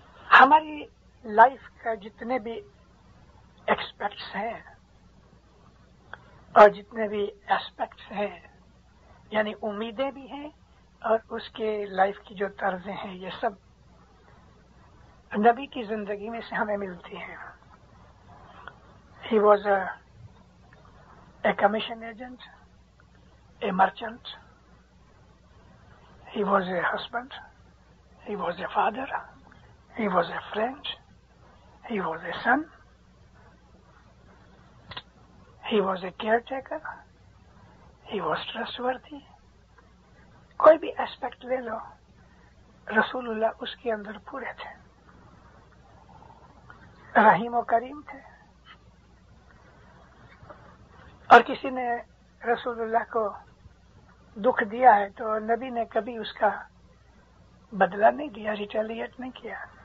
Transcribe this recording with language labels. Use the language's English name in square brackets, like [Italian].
[Urdu] ہماری لائف کا جتنے بھی ایکسپیکٹس ہیں اور جتنے بھی ایسپیکٹس ہیں، یعنی امیدیں بھی ہیں اور اس کے لائف کی جو طرزیں ہیں، یہ سب نبی کی زندگی میں سے ہمیں ملتی ہیں. [English] He was a commission agent, a merchant, he was a husband, he was a father, he was a friend, he was a son, he was a caretaker, he was trustworthy. [Urdu] کوئی بھی اسپیکٹ لے لو، رسول اللہ اس کے اندر پورے تھے. رحیم و کریم تھے، اور کسی نے رسول اللہ کو دکھ دیا ہے تو نبی نے کبھی اس کا بدلہ نہیں دیا، ریٹیلیٹ نہیں کیا.